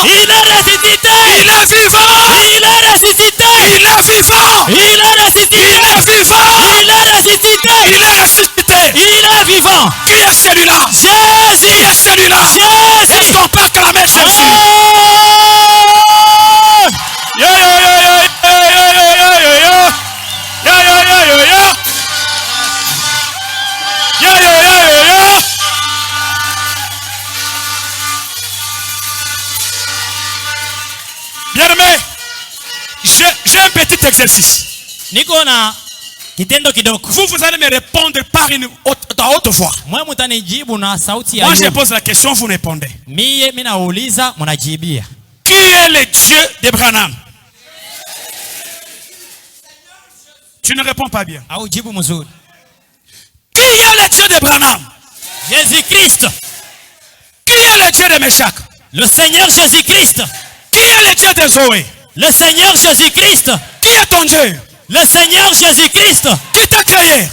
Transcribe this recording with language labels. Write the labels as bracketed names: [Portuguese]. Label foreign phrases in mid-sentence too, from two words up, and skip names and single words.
[French] Il est ressuscité. il est vivant, Il est ressuscité. il est vivant, Il est ressuscité. il est vivant, Il est ressuscité. il est ressuscité. Il est vivant. Qui est celui-là? Qui Jésus. est celui-là? Est-ce Jésus. qu'on peut acclamer Jésus? Oh! [English] Yeah, yeah, yeah, yeah, yeah, yeah, yeah, yeah, yeah. Yeah, yeah, yeah, yeah, yeah. Yeah, yeah, yeah, yeah, yeah. [French] Bien-aimé, j'ai un petit exercice. [Swahili] Niko na kitendo kidogo. [French] Vous allez me répondre par une haute voix. [Swahili] Mwe mutanijibu na sauti ya [French] Moi, je [Swahili] juu. [French] pose la question, vous répondez. [Swahili] Mie mina nauliza, mnajibia. [French] Qui est le Dieu d'Abraham? Tu ne réponds pas bien. [Swahili] Au jibu mzuri. [French] Qui est le Dieu d'Abraham? Jésus-Christ. Qui est le Dieu de Meshach? Le Seigneur Jésus-Christ. Qui est le Dieu de Zoé? Le Seigneur Jésus-Christ. Qui est ton Dieu? Le Seigneur Jésus-Christ. Qui t'a créé?